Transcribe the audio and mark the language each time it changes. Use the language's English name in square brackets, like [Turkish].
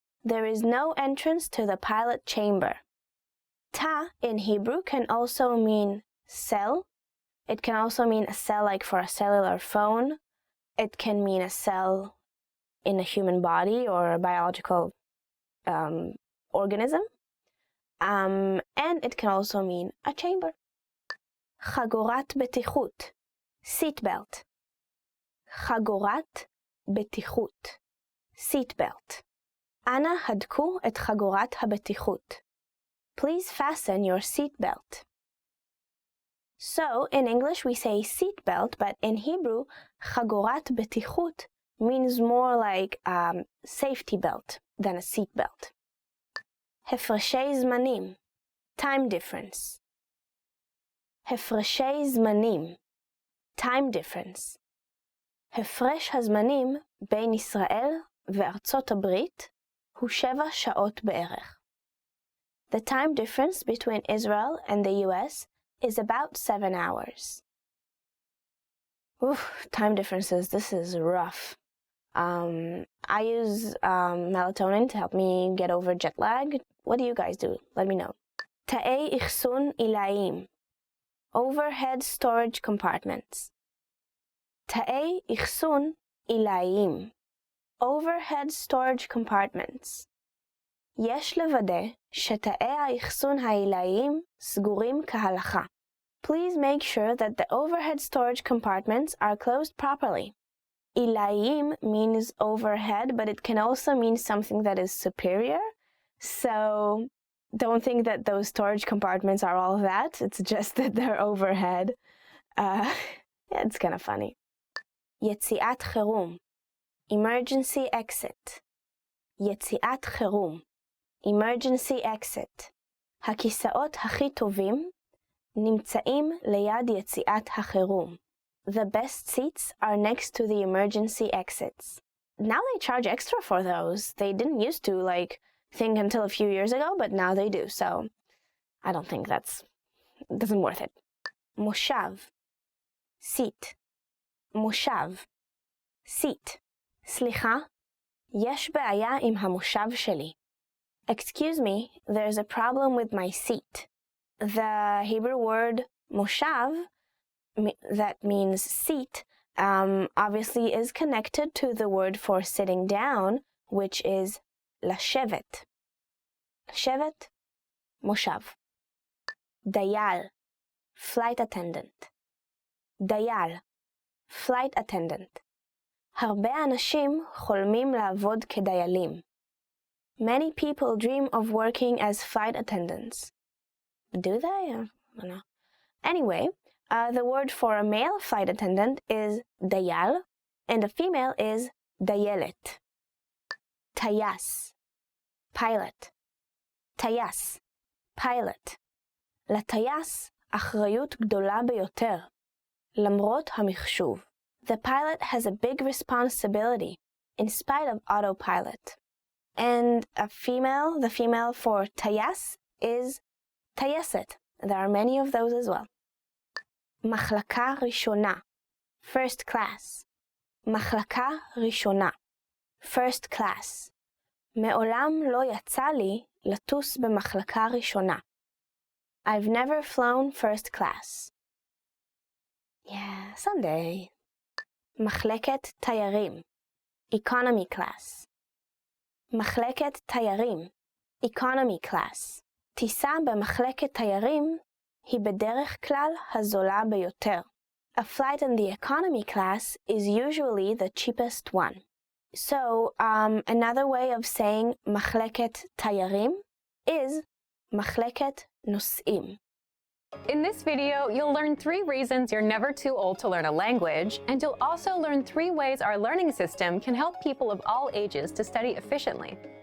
[English] There is no entrance to the pilot chamber. Ta in Hebrew can also mean cell. It can also mean a cell like for a cellular phone. It can mean a cell in a human body or a biological organism. And it can also mean a chamber. [Hebrew] חגורת בטיחות, seatbelt. חגורת בטיחות, seatbelt. אנא הדקו את חגורת הבטיחות. [English] Please fasten your seatbelt. So, in English we say seatbelt, but in Hebrew, [Hebrew] חגורת בטיחות [English] means more like safety belt than a seatbelt. [Hebrew] הפרשי זמנים, [English] time difference. [Hebrew] הפרשי זמנים, time difference. הפרש הזמנים בין ישראל וארצות הברית הוא 7 שעות בערך. [English] The time difference between Israel and the US is about 7 hours. Oof, time differences, this is rough. I use melatonin to help me get over jet lag. What do you guys do? Let me know. [Hebrew] Ta'ei ikhsun ilaim. [English] Overhead storage compartments. [Hebrew] Ta'ei ikhsun ilaim. [English] Overhead storage compartments. [Hebrew] יש לוודא שתאי האחסון העילאיים סגורים כהלכה. [English] Please make sure that the overhead storage compartments are closed properly. Ilaim means overhead, but it can also mean something that is superior. So don't think that those storage compartments are all that. It's just that they're overhead. Yeah, it's kind of funny. [Hebrew] יציאת חירום. [English] Emergency exit. [Hebrew] יציאת חירום. [English] Emergency exit. [Hebrew] הכיסאות הכי טובים נמצאים ליד יציאת החירום. [English] The best seats are next to the emergency exits. Now they charge extra for those. They didn't used to, think until a few years ago, but now they do. So I don't think doesn't worth it. [Hebrew] מושב. seat. מושב. seat. סליחה, יש בעיה עם המושב שלי. [English] Excuse me, there's a problem with my seat. The Hebrew word moshav, that means seat, obviously is connected to the word for sitting down, which is לשבת. [Hebrew] לשבת, מושב. דייל, [English] flight attendant. דייל, flight attendant. [Hebrew] הרבה אנשים חולמים לעבוד כדיילים. [English] Many people dream of working as flight attendants. Do they? I don't know. Anyway, the word for a male flight attendant is dayal, and a female is dayelet. Tayas, pilot. Tayas, pilot. [Hebrew] לטייס אחריות גדולה ביותר. למרות המחשוב. [English] The pilot has a big responsibility, in spite of autopilot. And the female for tayas is tayeset. There are many of those as well. [Hebrew] מחלקה ראשונה, [English] first class. [Hebrew] מחלקה ראשונה, [English] first class. [Hebrew] מעולם לא יצא לי לטוס במחלקה ראשונה. [English] I've never flown first class. Yeah, someday. [Hebrew] מחלקת תיירים, [English] economy class. [Hebrew] מחלקת תיירים, [English] economy class. [Hebrew] טיסה במחלקת תיירים היא בדרך כלל הזולה ביותר. [English] A flight in the economy class is usually the cheapest one. So, another way of saying [Hebrew] מחלקת תיירים [English] is [Hebrew] מחלקת נוסעים. [English] In this video, you'll learn 3 reasons you're never too old to learn a language, and you'll also learn 3 ways our learning system can help people of all ages to study efficiently.